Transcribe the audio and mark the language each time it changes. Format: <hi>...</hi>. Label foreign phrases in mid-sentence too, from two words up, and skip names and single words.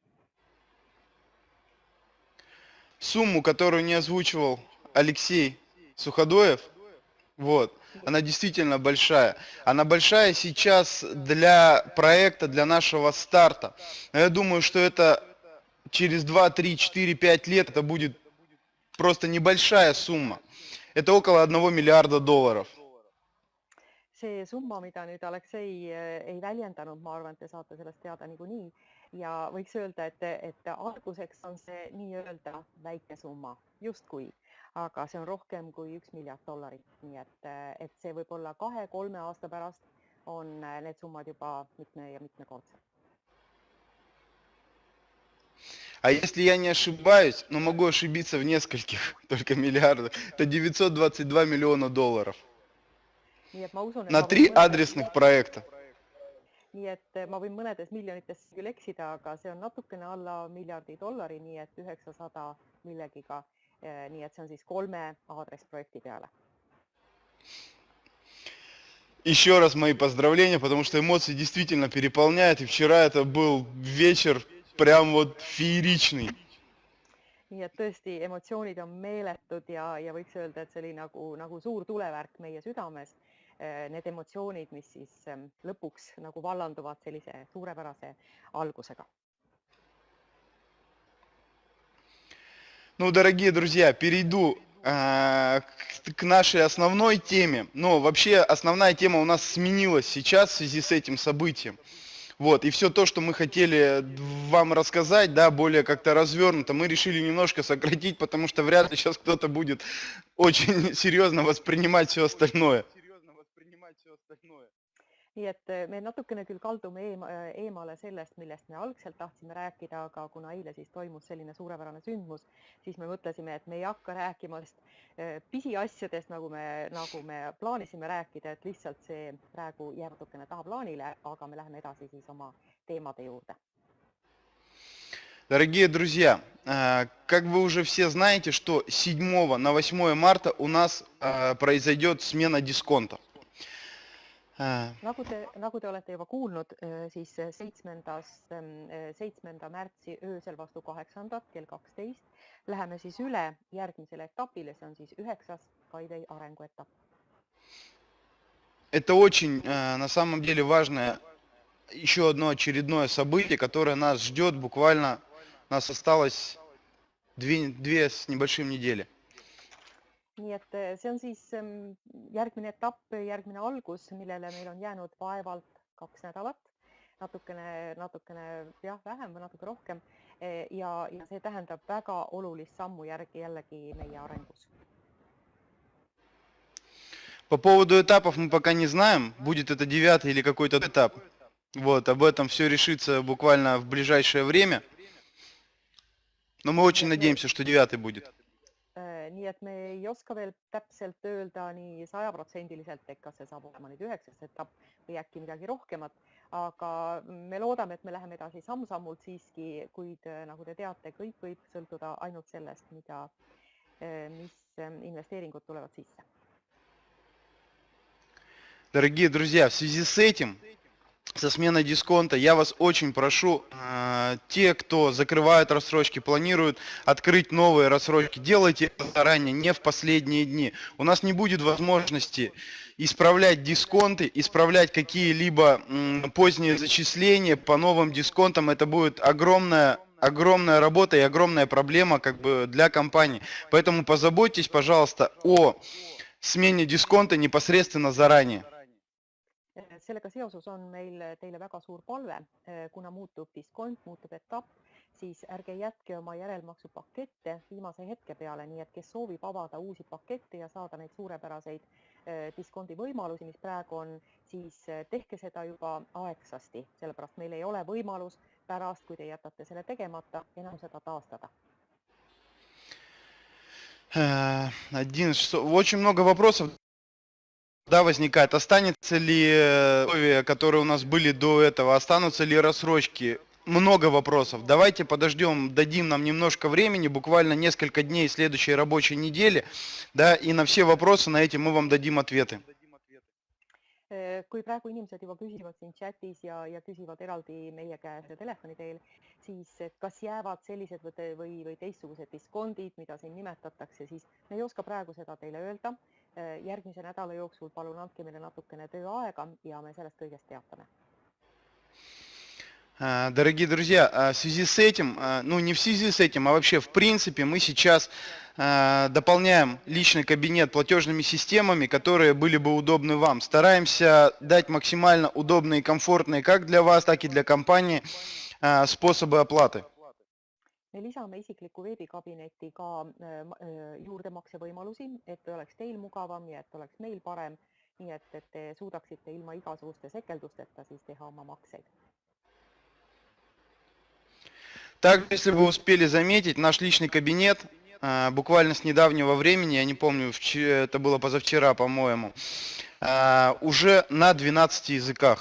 <ru>Сумму, которую не озвучивал Алексей Суходоев, вот, она действительно большая. Она большая сейчас для проекта, для нашего старта. Но я думаю, что это через 2, 3, 4, 5 лет это будет просто nебольшая summa. Это около $1 миллиарда.</ru> <et>See summa, mida nüüd Aleksei ei väljendanud, ma arvan, et te saate sellest teada niikuinii ja võiks öelda, et alguseks on see nii-öelda väike summa, justkui, aga see on rohkem kui $1 miljard. Nii et see võib olla 2-3 aasta pärast on need summad juba mitme ja mitmekordsed.</et> <ru>А если я не ошибаюсь, но могу ошибиться в нескольких только миллиардах, это $922 миллиона. На 3 адресных проекта.</ru> <et>Nii et ma võin mõnedes miljonites küll eksida, aga see on natukene alla $1 miljardi, nii et 900 millegiga. Nii et see on siis 3 aadressprojekti peale.</et> <ru>Еще раз мои поздравления, потому что эмоции действительно переполняют. И вчера это был вечер прям вот фееричный.</ru> <et>Nii et tõesti emotsioonid on meeletud ja võiks öelda, et see oli nagu suur tulevärk meie südames. Need emotsioonid, mis siis lõpuks nagu vallanduvad sellise suurepärase algusega.</et> <ru>Ну, дорогие друзья, перейду к нашей основной теме. Но вообще основная тема у нас сменилась сейчас в связи с этим событием. Вот, и все то, что мы хотели вам рассказать, да, более как-то развернуто, мы решили немножко сократить, потому что вряд ли сейчас кто-то будет очень серьезно воспринимать все остальное.</ru> <et>Nii et me natukene küll kaldume eemale sellest, millest me algselt tahtsime rääkida, aga kuna eile siis toimus selline suurepärane sündmus, siis me mõtlesime, et me ei hakka rääkima pisiasjadest, nagu me plaanisime rääkida, et lihtsalt see praegu jääb natukene tahaplaanile, aga me läheme edasi siis oma teemade juurde.</et> <ru>Дорогие друзья, как вы уже все знаете, что 7 на 8 марта у нас произойдет смена дисконта.</ru> <et>nagu te olete juba kuulnud, siis 7. märtsi öösel vastu 8. kell 12 läheme siis üle järgmisele etapile, see on siis 9. Skyway arenguetapp.</et> <ru>Это очень, на самом деле, важное еще одно очередное событие, которое нас ждет буквально, у нас осталось 2 с небольшим недели.</ru> <et>Nii et see on siis järgmine etapp, järgmine algus, millele meil on jäänud vaevalt 2 nädalat, natukene jah, vähem või natuke rohkem ja see tähendab väga olulist sammu jällegi meie arengus.</et> <ru>По поводу этапов мы пока не знаем, будет это 9 или какой-то этап. Вот, об этом все решится буквально в ближайшее время. Но мы очень надеемся, что 9 будет.</ru> <et>Nii et me ei oska veel täpselt öelda nii 100%, et kas see saab olema nüüd 9. etapp või äkki midagi rohkemat, aga me loodame, et me läheme edasi samm-sammult siiski, kuid nagu te teate, kõik võib sõltuda ainult sellest, mis investeeringud tulevad sisse.</et> <ru>Дорогие друзья, в связи с этим, со сменой дисконта, я вас очень прошу, те, кто закрывают рассрочки, планируют открыть новые рассрочки, делайте это заранее, не в последние дни. У нас не будет возможности исправлять дисконты, исправлять какие-либо поздние зачисления по новым дисконтам. Это будет огромная работа и огромная проблема как бы для компании. Поэтому позаботьтесь, пожалуйста, о смене дисконта непосредственно заранее.</ru> <et>Sellega seoses on meil teile väga suur palve, kuna muutub diskont, muutub etapp, siis ärge jätke oma järelmaksupakette viimase hetke peale, nii et kes soovib avada uusi pakette ja saada neid suurepäraseid diskondi võimalusi, mis praegu on, siis tehke seda juba aegsasti, sellepärast meil ei ole võimalus pärast, kui te jätate selle tegemata, enam seda taastada.</et> <ru>Очень много вопросов. Да, возникает, останется ли условия, которые у нас были до этого, останутся ли рассрочки? Много вопросов. Давайте подождем, дадим нам немножко времени, буквально несколько дней следующей рабочей недели, да, и на все вопросы на эти мы вам дадим ответы.</ru> <et>Kui praegu inimesed juba küsivad siin chatis ja küsivad eraldi meie käes ja telefoni teel, siis kas jäävad sellised või teistsugused diskondid, mida siin nimetatakse, siis me ei oska praegu seda teile öelda. Järgmise nädala jooksul palun andke meile natukene tööaega ja me sellest kõigest teatame.</et> <ru>Дорогие друзья, в связи с этим, ну не в связи с этим, а вообще в принципе мы сейчас дополняем личный кабинет платежными системами, которые были бы удобны вам. Стараемся дать максимально удобные и комфортные как для вас, так и для компании способы оплаты.</ru> <et>Me lisame isikliku veebikabineti ka juurdemakse võimalusi, et oleks teil mugavam ja et oleks meil parem, nii et te suudaksite ilma igasuguste sekeldusteta siis teha oma makseid.</et> <ru>Также, если вы успели заметить, наш личный кабинет буквально с недавнего времени, я не помню, это было позавчера, по-моему, уже на 12 языках.</ru>